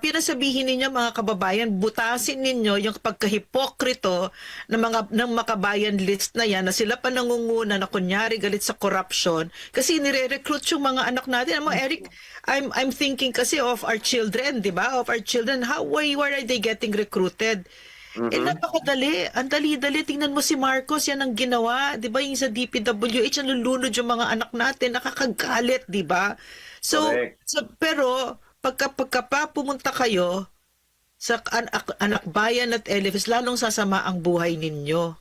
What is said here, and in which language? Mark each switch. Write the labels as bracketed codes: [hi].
[tl] Yun ang sabihin ninyo, mga kababayan, butasin ninyo yung pagkahipokrito ng makabayan list na yan, na sila pa nangunguna na kunyari galit sa corruption kasi nire-recruit yung mga anak natin. [en] Mo Eric, I'm thinking kasi of our children, [tl] di ba? [en] Of our children, where are they getting recruited? [tl] Napakadali. Ang dali-dali. Tingnan mo si Marcos, yan ang ginawa. Di ba yung sa DPWH, nalulunod yung mga anak natin. Nakakagalit, di ba? So, [en] Correct. [tl] pero, pagka pa pumunta kayo sa anak bayan at LFS, lalong sasama ang buhay ninyo.